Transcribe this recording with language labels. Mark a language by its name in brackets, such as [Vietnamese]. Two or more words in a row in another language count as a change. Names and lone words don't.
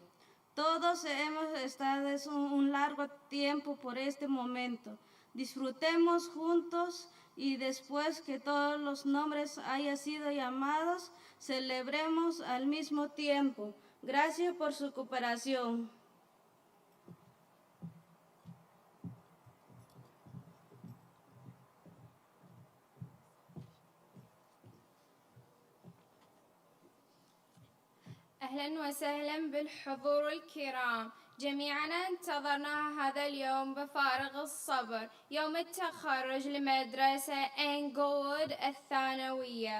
[Spanish] Todos hemos estado un largo tiempo por este momento. Disfrutemos juntos y después que todos los nombres hayan sido llamados, celebremos al mismo tiempo. Gracias por su cooperación. [Arabic] أهلا وسهلا بالحضور الكرام. جميعنا انتظرنا هذا اليوم بفارغ الصبر، يوم التخرج لمدرسة إنجلوود الثانوية.